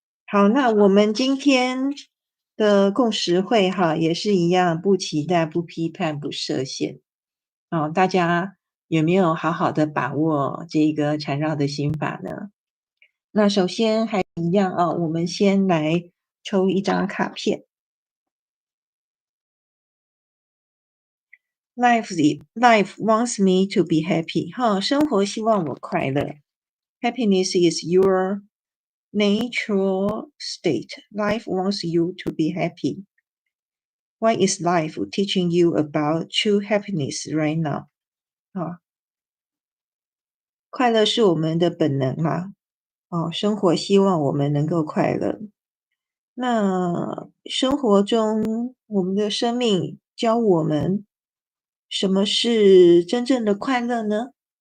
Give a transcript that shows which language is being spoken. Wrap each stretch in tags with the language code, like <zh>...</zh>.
<zh>好，那我们今天的共识会哈，也是一样，不期待、不批判、不设限。大家有没有好好的把握这个缠绕的心法呢？那首先还一样我们先来抽一张卡片。</zh> <en>Life wants me to be happy</en> <zh>生活希望我快乐。</zh> <en>Happiness is your natural state. Life wants you to be happy. What is life teaching you about true happiness right now?</en> <zh>快乐是我们的本能嘛？生活希望我们能够快乐。那生活中，我们的生命教我们什么是真正的快乐呢？</zh>